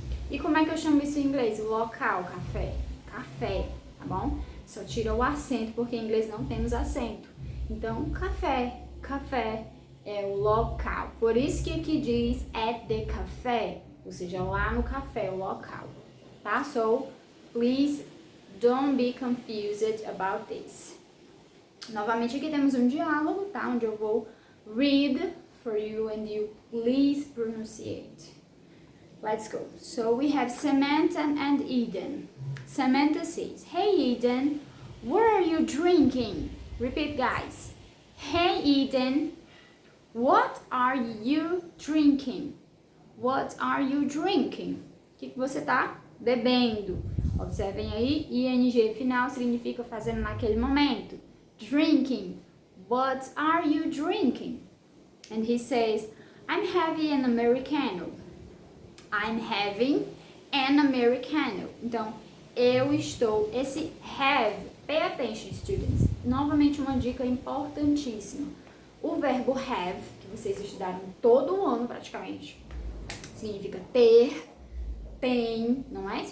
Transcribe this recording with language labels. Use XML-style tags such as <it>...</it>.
<pt>E como é que eu chamo isso em inglês? O local, café. Café, tá bom? Só tira o acento, porque em inglês não temos acento. Então, café é o local. Por isso que aqui diz at the café, ou seja, lá no café, o local, tá?</pt> <en>So, please don't be confused about this.</en> <pt>Novamente aqui temos um diálogo, tá?</pt> <en>Onde eu vou read for you and you please pronunciate. Let's go. So we have Samantha and Eden. Samantha says, hey Eden, what are you drinking? Repeat guys. Hey Eden, what are you drinking?</en> <pt>What are you drinking? O que você tá bebendo? Observem aí, ing final significa fazendo naquele momento. Drinking.</pt> <en>What are you drinking? And he says, I'm having an Americano. I'm having an Americano.</en> <pt>Então, eu estou, esse have, pay attention students, novamente uma dica importantíssima. O verbo have, que vocês estudaram todo o ano praticamente, significa ter, tem, não é?</pt>